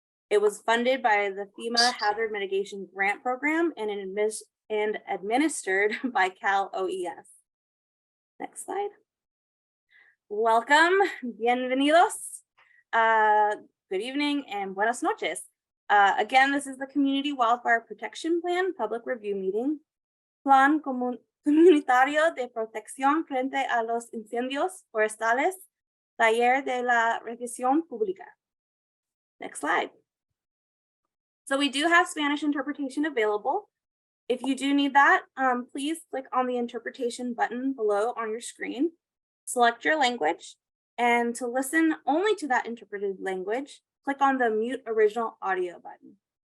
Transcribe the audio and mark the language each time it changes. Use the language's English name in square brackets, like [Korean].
[English] It was funded by the FEMA Hazard Mitigation Grant Program and administered by Cal OES. Next slide. Welcome, [Spanish] bienvenidos. [English] Good evening and [Spanish] buenas noches. [English] Again, this is the Community Wildfire Protection Plan public review meeting. [Spanish] Plan Comunitario de Protección Frente a los Incendios Forestales, Taller de la Revisión Pública. [English] Next slide. So we do have Spanish interpretation available. If you do need that, please click on the interpretation button below on your screen. Select your language, and to listen only to that interpreted language, click on the mute original audio button.